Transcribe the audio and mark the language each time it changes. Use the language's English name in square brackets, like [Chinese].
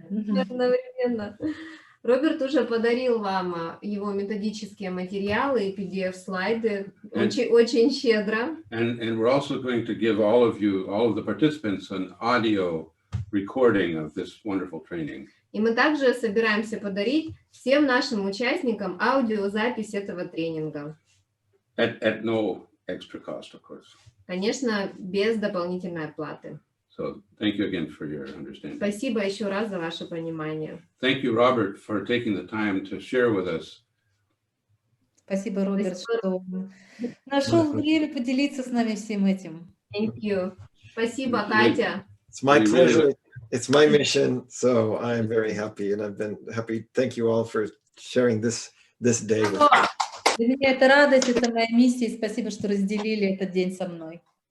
[Russian] Одновременно. Роберт уже подарил вам его методические материалы и PDF-слайды очень щедро. [English] And we're also going to give all of the participants, an audio recording of this wonderful training. [Russian] И мы также собираемся подарить всем нашим участникам аудиозапись этого тренинга. [English] At no extra cost, of course. [Russian] Конечно, без дополнительной оплаты. [English] So thank you again for your understanding. [Russian] Спасибо еще раз за ваше понимание. [English] Thank you, Robert, for taking the time to share with us. [Russian] Спасибо, Роберт, что нашел время поделиться с нами всем этим. [English] Thank you. [Russian] Спасибо, Катя. [English] It's my pleasure. It's my mission, so I'm very happy, and I've been happy. Thank you all for sharing this day with me. [Russian] Для меня это радость, это моя миссия. Спасибо, что разделили этот день со мной.